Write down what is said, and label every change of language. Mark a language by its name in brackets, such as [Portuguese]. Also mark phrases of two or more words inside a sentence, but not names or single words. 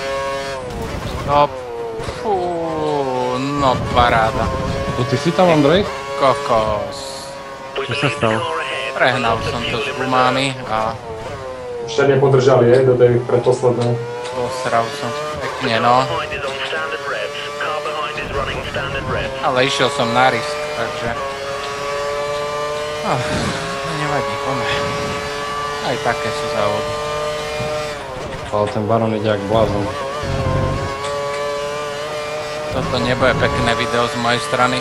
[Slovak] No, fú, no paráda. To ty si tam, Andrej? Kokos. Čo sa stalo? Prehnal som to s gumami a Ešte nepodržali, do tej predposlednej. posral som pekne, no. [English] Behind is on standard revs. Car behind is running standard revs. [Slovak] Ale išiel som na risk, takže... nevadí, poďme. Aj také sú závody. Ale ten Baron ide jak blázon. Toto nebude pekné video z mojej strany.